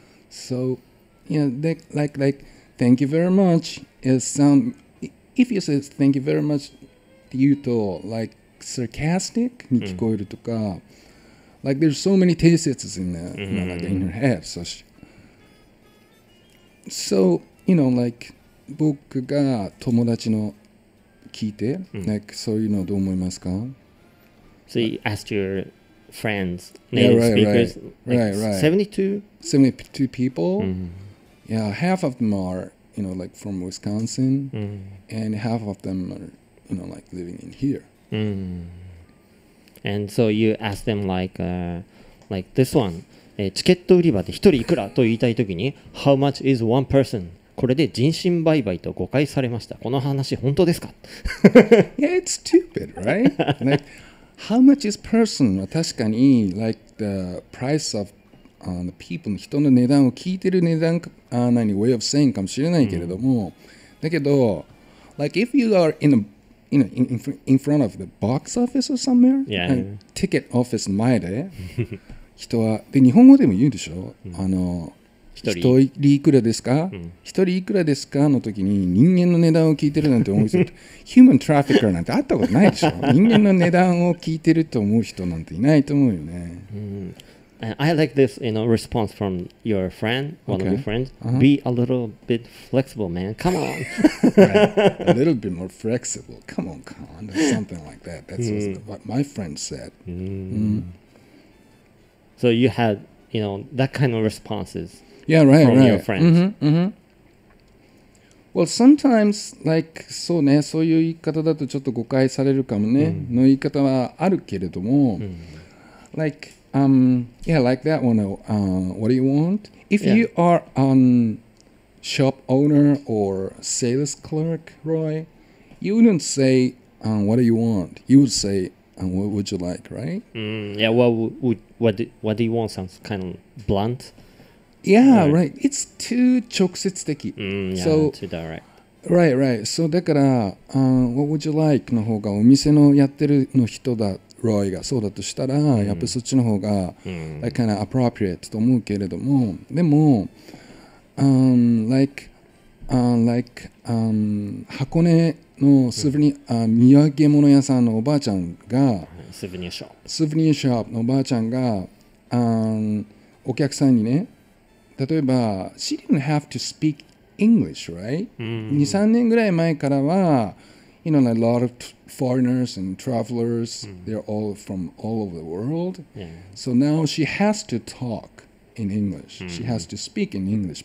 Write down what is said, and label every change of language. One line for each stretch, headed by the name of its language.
English: So like thank you very much is if you say thank you very much
Japanese: って言うと
English: like sarcastic
Japanese: に聞こえるとか、
English: like there's so many 定説 in like in her head.
Japanese: So like 僕が友達の聞いて、like そういうのどう思いますか？
English: So you asked your friends, native speakers, right. 72 people. Yeah, half of them are like from Wisconsin, and half of them are like living in here. And so you ask them like this one,
Japanese: チケット売り場で一人いくらと言いたいときに
English: How much is one person?
Japanese: これで人身売買と誤解されました。この話本当ですか？
English: Yeah, it's stupid, right? Like, how much is person?
Japanese: は確かに、
English: like the price of the people
Japanese: 人の値段を聞いてる値段
English: way of saying
Japanese: かもしれないけれども、だけど、
English: like if you are in front of the box office or somewhere, Yeah.
Japanese: ticket office の前で人はで日本語でも言うでしょ。一人いくらですか、一人いくらですかの時に人間の値段を聞いてるなんて思う人ヒューマントラフィッカーなんて会ったことないでしょ。人間の値段を聞いてると思う人なんていないと思うよね。
English: I like this, response from your friend, one of your friends. Be a little bit flexible, man. Come on. Right. A little bit more flexible. Come on, Khan. Something like that. That's what my friend said. So you had, that kind of responses. Yeah, right, from right. your friends. Well, sometimes, like,
Japanese: そうね、そういう言い方だとちょっと誤解されるかもね、の言い方はあるけれども、
English: like, yeah, like that one, what do you want? If you are shop owner or sales clerk, Roy, you wouldn't say, what do you want? You would say, what would you like, right? Yeah, what do you want sounds kind of blunt. Yeah, right. It's too 直接的. Yeah, so, too direct. Right, right.
Japanese: So だから、
English: what would you like
Japanese: の方がお店のやってるの人だ、ロイがそうだとしたら、やっぱりそっちの方が、
English: like kind of appropriate
Japanese: と思うけれども、でも、like, 箱根のスーベニ土産物屋さんのおばあちゃんが、スーベニアショップのおばあちゃんが、お客さんにね、例えば、
English: she didn't have to speak English, right?
Japanese: 2、3年ぐらい前からは、
English: a lot of foreigners and travelers, they're all from all over the world. Yeah. So now she has to talk in English. She has to speak in English.